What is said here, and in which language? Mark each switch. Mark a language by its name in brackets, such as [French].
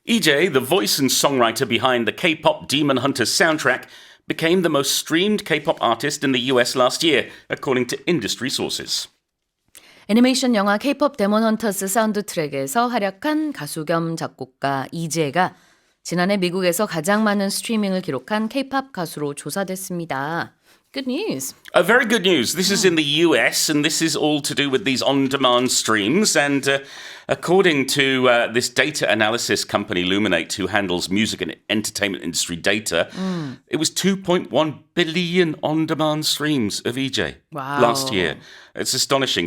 [English] EJAE, the voice and songwriter behind the K-pop Demon Hunters soundtrack, became the most streamed K-pop artist in the US last year, according to industry sources. [Korean] 애니메이션 영화 K-pop 데몬 헌터스 사운드트랙에서 활약한 가수 겸 작곡가 이재가 지난해 미국에서 가장 많은 스트리밍을 기록한 K-pop 가수로 조사됐습니다. [English] Good news. Very good news. This is in the US, and this is all to do with these on-demand streams. And according to this data analysis company, Luminate, who handles music and entertainment industry data, it was 2.1 billion on-demand streams of EJ last year. It's astonishing.